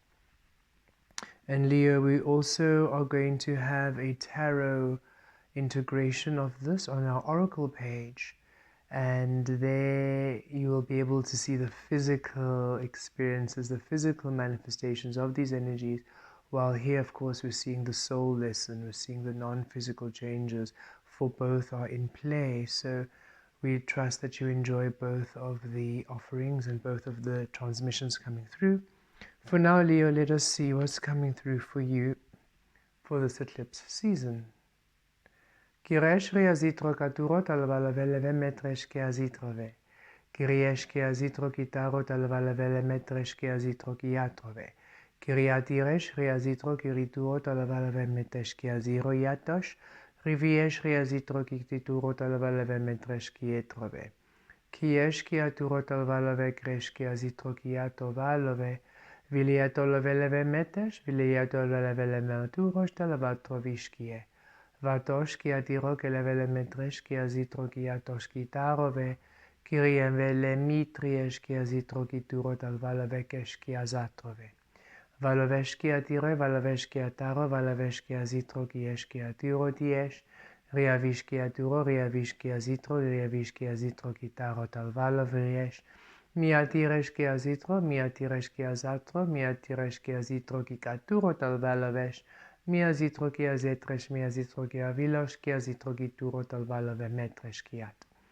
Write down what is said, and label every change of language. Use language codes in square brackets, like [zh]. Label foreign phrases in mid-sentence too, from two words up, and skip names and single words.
[en] And Leo, we also are going to have a tarot integration of this on our oracle page, and there you will be able to see the physical experiences, the physical manifestations of these energies, while here of course we're seeing the soul lesson, we're seeing the non-physical changes, for both are in play. So we trust that you enjoy both of the offerings and both of the transmissions coming through. For now, Leo, let us see what's coming through for you for this eclipse season. Kiresh riazitro katuro talvalavele metresh kiazitrove. Kiriesh kiazitro kitaro talvalavele metresh kiazitro kiatrove. Kiriatiresh riazitro kirituro talvalave metesh kiaziro yatosh. Riviesh riazitro kitituro talvalave metresh kietrove. Kiesh kiaturo talvalave kresh kiazitro kiatovalove. Viliatolovele metesh, viliatolovele menturosh talvatroviškie. Vatosh ki atiro ke levele metresh ki azitro ki atosh ki tarove, kiriem vele mitriesh ki azitro ki turot al valavekesh ki azatrove. Valovesh ki atire, valovesh ki ataro, valovesh ki azitro ki esh ki atiro tiesh, riavish ki aturo, riavish ki azitro, riavish ki azitro ki tarot al valoviesh, mi atiresh ki azitro, mi atiresh ki azatro, mi atiresh ki azitro ki katurot al valovesh, mi azitro ki azetresh, mi azitro ki avilosh, ki azitro ki turot al valove metresh kiat.